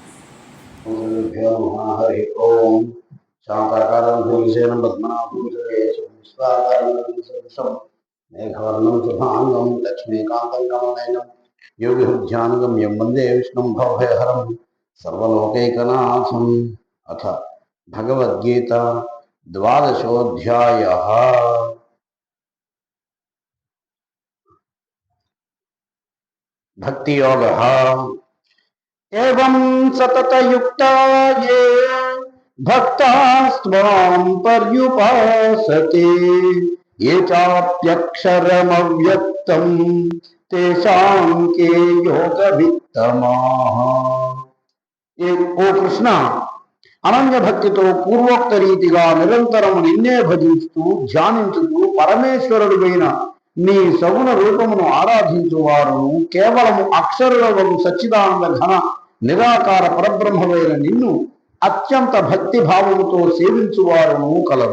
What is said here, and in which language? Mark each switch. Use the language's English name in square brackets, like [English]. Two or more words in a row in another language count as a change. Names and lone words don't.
[Sanskrit] హరి ఓం శాంతాకారం భూమిసేనం పద్మనాభం మేఘవర్ణం శుభాంగం లక్ష్మీకాంతం కమలనయనం యోగిహృధ్యానగమ్యం వందే విష్ణుం భవభయహరం సర్వలోకైకనాథం. అథ భగవద్గీత ద్వాదశోऽధ్యాయः. భక్తియోగः. एवं सततयुक्ता ये भक्तास्त्वां पर्युपासते ये चाप्यक्षरमव्यक्तं तेषां के योगवित्तमाः. [Telugu] ఓ కృష్ణ, అనన్య భక్తితో పూర్వోక్త రీతిగా నిరంతరము నిన్నే భజిస్తూ ధ్యానించుతూ పరమేశ్వరుడువైన నీ సగుణ రూపమును ఆరాధించువారును కేవలము అక్షరులవగు సచ్చిదానంద ఘన నిరాకార పరబ్రహ్మమైన నిన్ను అత్యంత భక్తి భావముతో సేవించువారును కలరు.